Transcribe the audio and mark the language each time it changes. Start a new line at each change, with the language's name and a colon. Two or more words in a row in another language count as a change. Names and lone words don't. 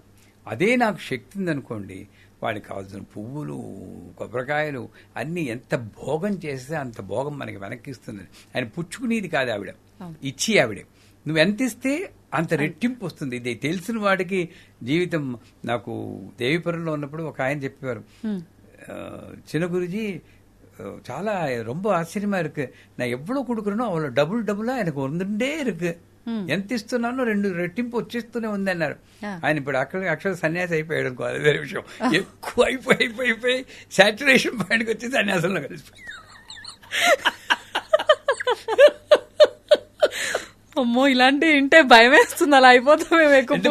Telugu: అదే నాకు శక్తి ఉందనుకోండి, వాడికి కావాల్సిన పువ్వులు, కొబ్బరికాయలు అన్నీ ఎంత భోగం చేస్తే అంత భోగం మనకి వెనక్కిస్తుంది. ఆయన పుచ్చుకునేది కాదు ఆవిడ, ఇచ్చి ఆవిడే. నువ్వు ఎంత ఇస్తే అంత రెట్టింపు వస్తుంది. ఇది తెలిసిన వాడికి జీవితం. నాకు దేవీపురంలో ఉన్నప్పుడు ఒక ఆయన చెప్పేవారు,
Tamil: சின்ன குருஜி చాలా ரொம்ப ఆశ్చర్యమా இருக்கு, நான் எவ்வளவு கொடுக்குறேனோ அவ்வளவு డబుల్ எனக்கு வந்துட்டே இருக்கு,
Telugu: ఎంత ఇస్తున్నానో 2 రెట్టింపు వచ్చేస్తూనే ఉంది అన్నారు. ఆయన ఇప్పుడు అక్షర సన్యాసి అయిపోయాడు అనుకో, అది వేరే విషయం. ఎక్కువ అయిపోయి
English: saturation pointకి
Telugu: వచ్చి సన్యాసంలో కలిసిపోయి. అమ్మో, ఇలాంటి ఇంటే భయం వేస్తుంది, అలా అయిపోతాం మేము ఎక్కువ.